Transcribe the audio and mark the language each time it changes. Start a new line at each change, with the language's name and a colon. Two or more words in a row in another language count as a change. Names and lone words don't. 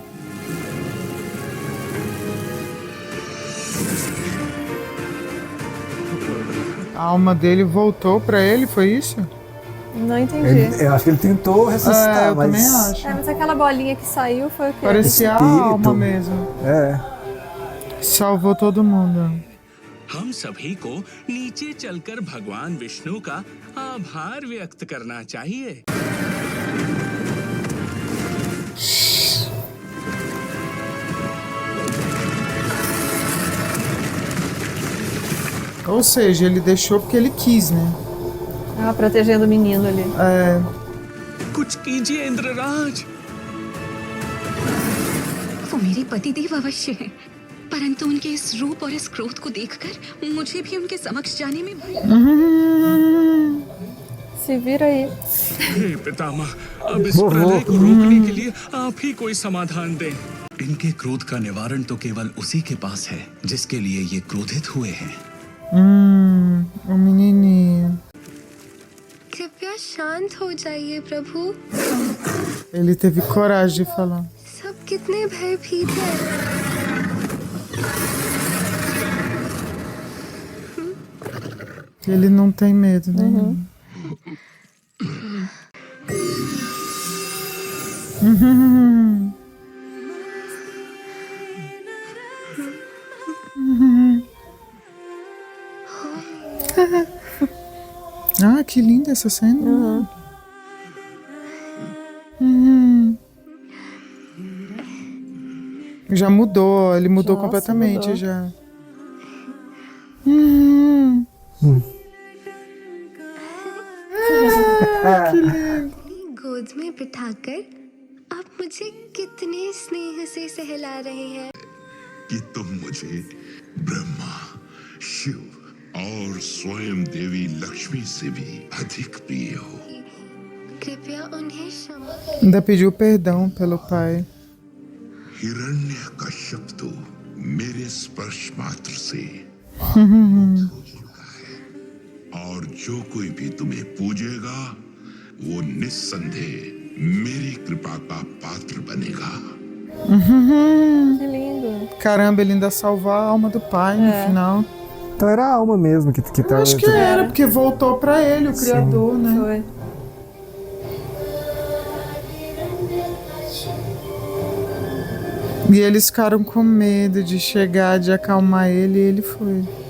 Portuguese: A alma dele voltou pra ele, foi isso? Não entendi. Eu acho que ele tentou ressuscitar, eu mas... também acho. É, mas aquela bolinha que saiu foi o quê? Parecia a Espírito. alma mesmo. É. Salvou todo mundo.
Hindi: हम सभी को नीचे चलकर भगवान विष्णु का आभार व्यक्त करना चाहिए।
Portuguese: Ou seja, ele deixou porque ele quis, né? Ah, protegendo o menino ali. É.
Hindi: कुछ कीजिए इंद्रराज। वो मेरे पतिदेव अवश्य हैं, परंतु उनके इस रूप और इस क्रोध को देखकर मुझे भी उनके समक्ष जाने में
Portuguese: Se vira aí.
Hindi: हे पितामह, अब इस प्रलय को रोकने के लिए आप ही कोई समाधान दें। इनके क्रोध का निवारण तो केवल उसी के पास है जिसके लिए ये क्रोधित हुए हैं।
Portuguese: O menininho.
Hindi: कृपया शांत हो जाइए प्रभु।
Portuguese: Ele teve coragem de falar.
Hindi: सब कितने भयभीत हैं।
Portuguese: Ele não tem medo, né? Ah, que linda essa cena. Já mudou, ele mudou completamente mudou. já.
Hindi: गोद में बिठाकर आप मुझे कितने स्नेह से सहला रहे हैं। कि तुम मुझे ब्रह्मा, शिव और स्वयं देवी लक्ष्मी से भी अधिक प्रिय हो। कृपया उन्हें क्षमा
Portuguese: Ainda pediu perdão pelo pai.
Hindi: हिरण्यकश्यप तो मेरे स्पर्श मात्र से हो चुका है, और जो कोई भी तुम्हें पूजेगा वो निस्संदेह मेरी कृपा का पात्र बनेगा।
Portuguese: Que lindo. Caramba, ele ainda salvou a alma do pai no final. Então era a alma mesmo que Eu acho que era, porque voltou pra ele, o criador, né? Foi. E eles ficaram com medo de chegar, de acalmar ele, e ele foi.